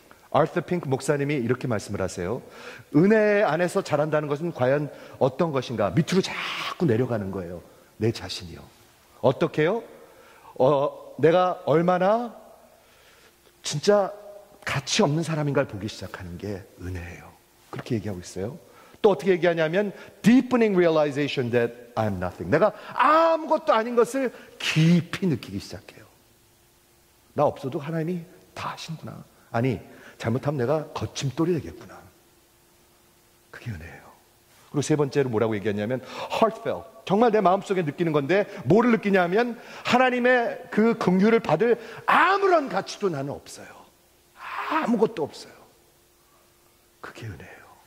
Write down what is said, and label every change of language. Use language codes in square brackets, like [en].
[ko] 아르터 핑크 목사님이 이렇게 말씀을 하세요. 은혜 안에서 자란다는 것은 과연 어떤 것인가? 밑으로 자꾸 내려가는 거예요. 내 자신이요. 어떻게요? 내가 얼마나 진짜 가치 없는 사람인가를 보기 시작하는 게 은혜예요. 그렇게 얘기하고 있어요. 또 어떻게 얘기하냐면 [en] deepening realization that I'm nothing. [ko] 내가 아무것도 아닌 것을 깊이 느끼기 시작해요. 나 없어도 하나님이 다 하시는구나. 아니, 잘못하면 내가 거침돌이 되겠구나. 그게 은혜예요. 그리고 세 번째로 뭐라고 얘기하냐면 heartfelt. 정말 내 마음속에 느끼는 건데 뭐를 느끼냐면 하나님의 그 긍휼을 받을 아무런 가치도 나는 없어요. 아무것도 없어요. 그게 은혜예요.